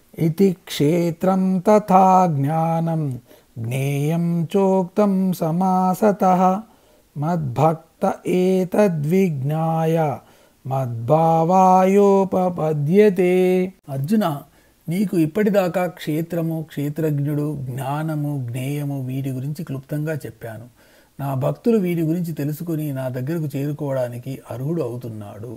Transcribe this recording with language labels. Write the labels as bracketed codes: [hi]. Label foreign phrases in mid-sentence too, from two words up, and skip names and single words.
[sa] इति क्षेत्रं तथा ज्ञानं ज्ञेयं चोक्तं समासतः मद्भक्त एतद्विज्ञाय మద్భావాయోపపద్యతే. [te] అర్జున, నీకు ఇప్పటిదాకా క్షేత్రము, క్షేత్రజ్ఞుడు, జ్ఞానము, జ్ఞేయము వీటి గురించి క్లుప్తంగా చెప్పాను. నా భక్తులు వీటి గురించి తెలుసుకుని నా దగ్గరకు చేరుకోవడానికి అర్హుడు అవుతున్నాడు.